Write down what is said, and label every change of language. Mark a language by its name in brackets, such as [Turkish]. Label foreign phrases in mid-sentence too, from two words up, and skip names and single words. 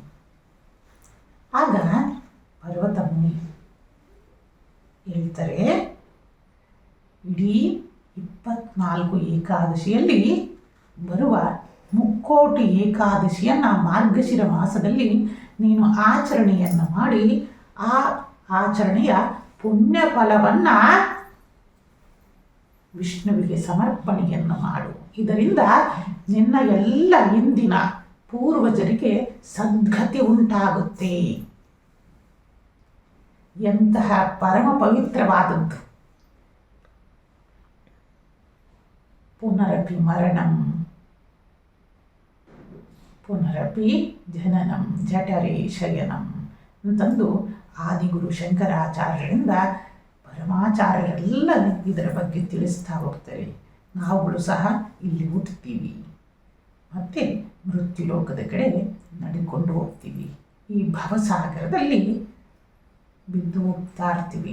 [Kannada] ಆಗ ಪರ್ವತ ಮುನಿ ಹೇಳ್ತಾರೆ, ಇಡೀ 24 ಏಕಾದಶಿಯಲ್ಲಿ ಬರುವ ಮುಕ್ಕೋಟಿ ಏಕಾದಶಿಯನ್ನು ಮಾರ್ಗಶಿರ ಮಾಸದಲ್ಲಿ ನೀನು ಆಚರಣೆಯನ್ನು ಮಾಡಿ ಆ ಆಚರಣೆಯ ಪುಣ್ಯ ಫಲವನ್ನು ವಿಷ್ಣುವಿಗೆ ಸಮರ್ಪಣೆಯನ್ನು ಮಾಡು. ಇದರಿಂದ ನಿನ್ನ ಎಲ್ಲ ಹಿಂದಿನ ಪೂರ್ವಜರಿಗೆ ಸದ್ಗತಿ ಉಂಟಾಗುತ್ತೆ. ಎಂತಹ ಪರಮ ಪವಿತ್ರವಾದದ್ದು. [Sanskrit] ಪುನರಪಿ ಮರಣಂ ಪುನರಪಿ ಜನನಂ ಜಠರೇ ಶಯನಂ [Kannada] ಅಂತಂದು ಆದಿಗುರು ಶಂಕರಾಚಾರ್ಯರಿಂದ ಪರಮಾಚಾರ್ಯರೆಲ್ಲ ಇದರ ಬಗ್ಗೆ ತಿಳಿಸ್ತಾ ಹೋಗ್ತಾರೆ. ನಾವುಗಳು ಸಹ ಇಲ್ಲಿ ಹುಟ್ಟುತ್ತೀವಿ ಮತ್ತು ಮೃತ್ಯುಲೋಕದ ಕಡೆ ನಡೆದುಕೊಂಡು ಹೋಗ್ತೀವಿ. ಈ ಭವಸಾಗರದಲ್ಲಿ ಬಿದ್ದು ಹೋಗ್ತಾ ಇರ್ತೀವಿ.